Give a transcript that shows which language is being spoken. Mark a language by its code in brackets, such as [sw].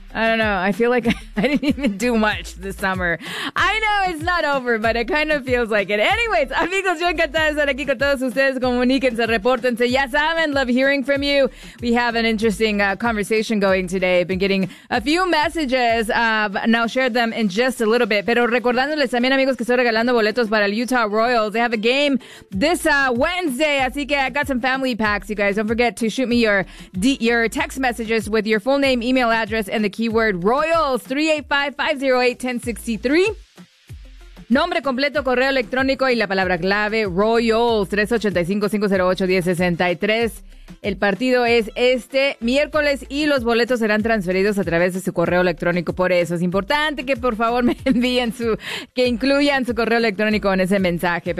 [en] I don't know, I feel like I didn't even do much this summer. I know it's not over, but it kind of feels like it. [es] Anyways, amigos, yo encantada de estar aquí con todos ustedes. Comuníquense, repórtense. Ya saben, [en] love hearing from you. We have an interesting conversation going today. Been getting a few messages, and I'll share them in just a little bit. [es] Pero recordándoles también, amigos, que estoy regalando boletos para el Utah Royals. [en] They have a game this Wednesday, [es] así que [en] I got some family packs, you guys. Don't forget to shoot me your text messages with your full name, email address, and the keyword Royals, 385-508-1063. [es] Nombre completo, correo electrónico y la palabra clave Royals, 385-508-1063. El partido es este miércoles y los boletos serán transferidos a través de su correo electrónico. Por eso es importante que por favor me envíen que incluyan su correo electrónico en ese mensaje.